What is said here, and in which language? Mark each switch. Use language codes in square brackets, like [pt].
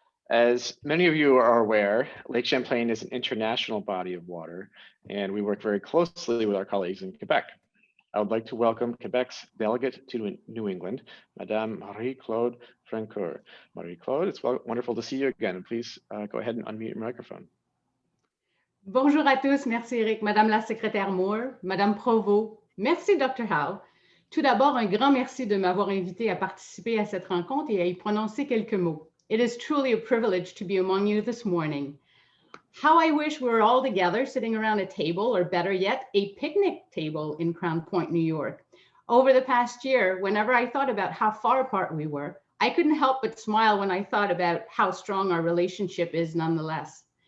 [en] As many of you are aware, Lake Champlain is an international body of water, and we work very closely with our colleagues in Quebec. I would like to welcome Quebec's delegate to New England, Madame Marie-Claude Francoeur. Marie-Claude, it's wonderful to see you again. Please go ahead and unmute your microphone. [fr] Bonjour à tous, merci Eric, Madame la Secrétaire Moore, Madame Provost, merci Dr. Howe. Tout d'abord, un grand merci de m'avoir invité à participer à cette rencontre et à y prononcer quelques mots. [en] It is truly a privilege to be among you this morning. How I wish we were all together sitting around a table, or better yet, a picnic table in Crown Point, New York. Over the past year, whenever I thought about how far apart we were, I couldn't help but smile when I thought about how strong our relationship is nonetheless.